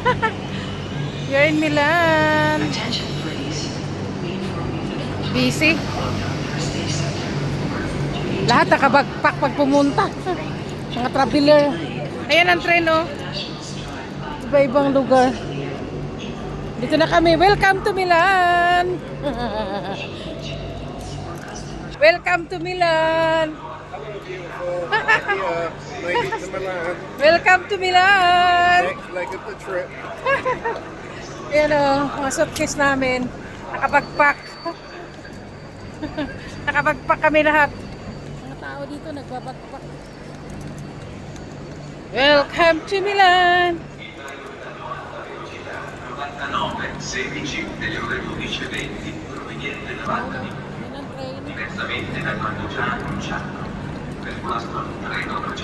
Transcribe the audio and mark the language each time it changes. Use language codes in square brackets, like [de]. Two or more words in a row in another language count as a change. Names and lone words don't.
[en] You're in Milan. Busy. [tl] Lahat nakabagpak pag pumunta. Mga traveler. Ayan ang train, oh. Iba-ibang lugar. Dito na kami. [en] Welcome to Milan. Welcome to Milan. Welcome to Milan. Next leg of the trip. [tl] Ayan, oh, mga suitcase namin. Nakabagpak. Nakabagpak kami lahat. Mga tao dito nagbabagpak. [en] Welcome to Milan. [it] 16 delle ore 12:20 proveniente da Valdi, [tl] Yan ang train. [it] diversamente da quanto già annunciato. Per questo treno